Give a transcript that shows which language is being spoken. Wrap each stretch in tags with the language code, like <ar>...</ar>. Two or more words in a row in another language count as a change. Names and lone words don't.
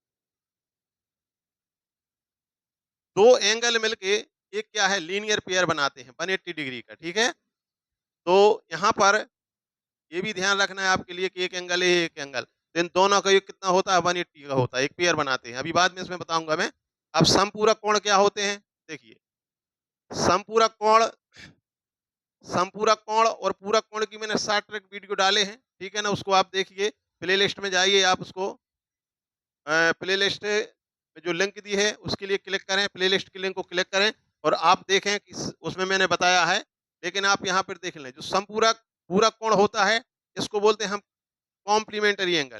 <hi>दो एंगल मिलके एक क्या है?</hi> <en>linear pair</en> <hi>बनाते हैं 180 डिग्री का। ठीक है? तो यहाँ पर ये भी ध्यान रखना है आपके लिए कि एक एंगल है, एक एंगल, तो इन दोनों का योग कितना होता है? 180 का होता है। एक पेयर बनाते हैं, अभी बाद में इसमें बताऊंगा मैं। अब समपूरक कोण क्या होते हैं? देखिए, समपूरक कोण, समपूरक कोण और पूरक कोण की मैंने</hi> <en>short track video</en> <hi>डाले हैं। ठीक है ना? उसको आप देखिए,</hi> <en>play list</en> <hi>में जाइए, आप उसको</hi> <en>play list</en> <hi>में जो लिंक दी है उसके लिए क्लिक करें,</hi> <en>play list</en> <hi>के लिंक को क्लिक करें, और आप देखें कि उसमें मैंने बताया है। लेकिन आप यहाँ पर देख लें, जो समपूरक पूरक कोण होता है, इसको बोलते हैं हम</hi> <en>complementary angle.</en>